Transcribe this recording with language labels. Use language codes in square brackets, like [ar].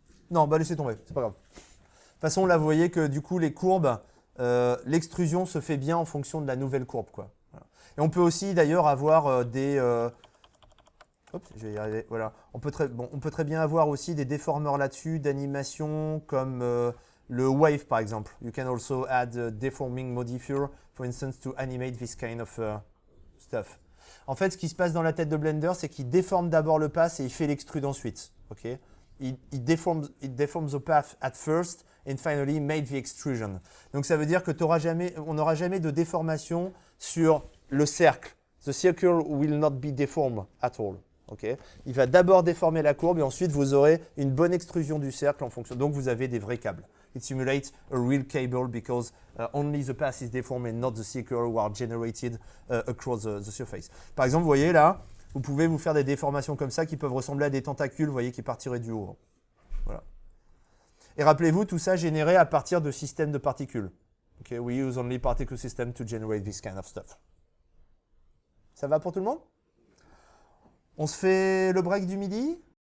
[fr] Non, bah laissez tomber, c'est pas grave. De toute façon, là, vous voyez que du coup, les courbes, l'extrusion se fait bien en fonction de la nouvelle courbe, quoi. Voilà. Et on peut aussi, d'ailleurs, avoir des... Hop, je vais y arriver. Voilà. On peut très bien avoir aussi des déformeurs là-dessus, d'animation, comme le Wave, par exemple. [en] You can also add a deforming modifier, for instance, to animate this kind of stuff. [fr] En fait, ce qui se passe dans la tête de Blender, c'est qu'il déforme d'abord le pass et il fait l'extrude ensuite. Okay? [en] It deforms the path at first and finally made the extrusion. [fr] Donc ça veut dire que on n'aura jamais de déformation sur le cercle. [en] The circle will not be deformed at all. [fr] Okay? Il va d'abord déformer la courbe et ensuite vous aurez une bonne extrusion du cercle en fonction. Donc vous avez des vrais câbles. [en] It simulates a real cable because only the path is deformed and not the circle who are generated across the surface. [fr] Par exemple, vous voyez là, vous pouvez vous faire des déformations comme ça qui peuvent ressembler à des tentacules, vous voyez, qui partiraient du haut. Voilà. Et rappelez-vous, tout ça généré à partir de systèmes de particules. [en] Okay, we use only particle system to generate this kind of stuff. [fr] Ça va pour tout le monde? On se fait le break du midi?